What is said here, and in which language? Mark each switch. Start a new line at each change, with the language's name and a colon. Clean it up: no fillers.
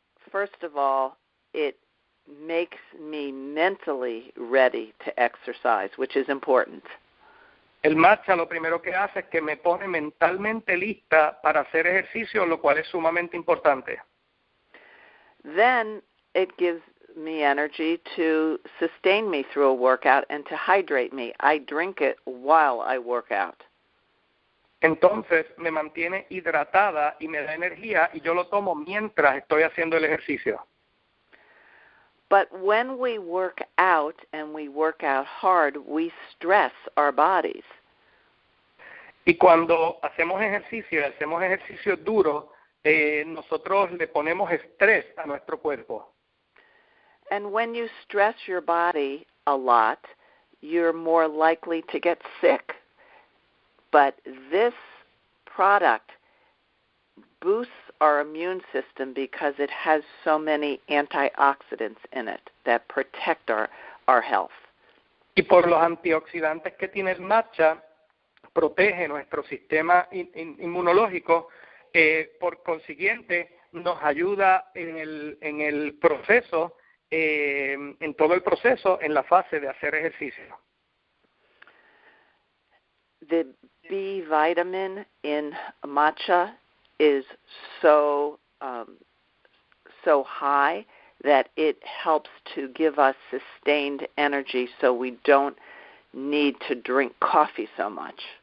English: First of all, it makes me mentally ready to exercise, which is important.
Spanish: El matcha lo primero que hace es que me pone mentalmente lista para hacer ejercicio, lo cual es sumamente importante.
English: Then it gives me energy to sustain me through a workout and to hydrate me. I drink it while I work out.
Spanish: Entonces me mantiene hidratada y me da energía y yo lo tomo mientras estoy haciendo el ejercicio.
English: But when we work out and we work out hard, we stress our bodies.
Spanish: Y cuando hacemos ejercicio duro, nosotros le ponemos estrés a nuestro cuerpo.
English: And when you stress your body a lot, you're more likely to get sick. But this product boosts our immune system because it has so many antioxidants in it that protect our health.
Spanish: Y por los antioxidantes que tiene el matcha, protege nuestro sistema inmunológico, por consiguiente nos ayuda en el proceso, en todo el proceso, en la fase de hacer ejercicio.
English: The B vitamin in matcha is so high that it helps to give us sustained energy so we don't need to drink coffee so much.